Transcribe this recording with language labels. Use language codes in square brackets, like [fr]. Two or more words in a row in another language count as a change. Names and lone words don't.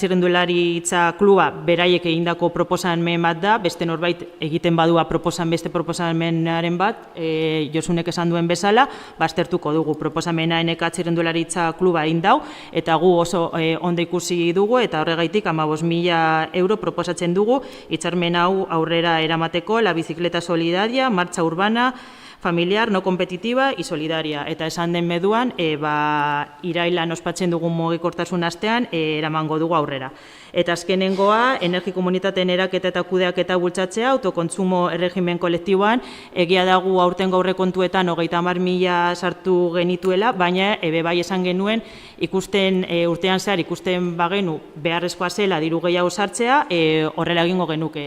[eu] txirrindularitza kluba beraiek egindako proposamen bat da, beste norbait egiten badua beste proposamenaren bat, Josunek esan duen bezala, baztertuko dugu proposamena Nekat txirrindularitza kluba egin dau, eta gu oso ondo ikusi dugu, eta horregaitik 15.000 euro proposatzen dugu, hitzarmen hau aurrera eramateko, [es] la bicicleta solidaria, marcha urbana, familiar, no competitiva y solidaria. [eu] Eta esan den meduan, irailan ospatzen dugun mugikortasun astean, eramango dugu aurrera. Eta azkenengoa, energi komunitateen eraketa eta kudeaketa bultzatzea, autokontsumo erregimen kolektiboan, egia dagu aurtengo aurrekontuetan 30.000 sartu genituela, baina bai esan genuen, urtean zehar ikusten bagenu beharrezkoa zela diru gehiago sartzea, horrela egingo genuke.